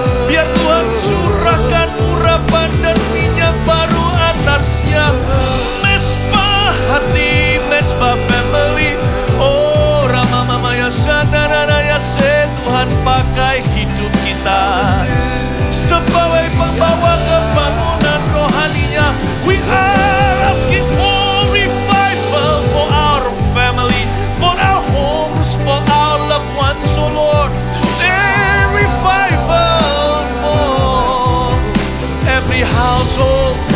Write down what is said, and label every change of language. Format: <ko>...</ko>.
<id>Biar Tuhan curahkan urapan dan minyak baru atasnya. Mesbah hati, mesbah family. Oh Rama Mama ya Sandarana ya se. Tuhan pakai hidup kita sebagai pembawa kebangunan rohaninya.</id> <en>We are asking for revival for our family, for our homes, for our loved ones, oh Lord. Share revival for every household.</en>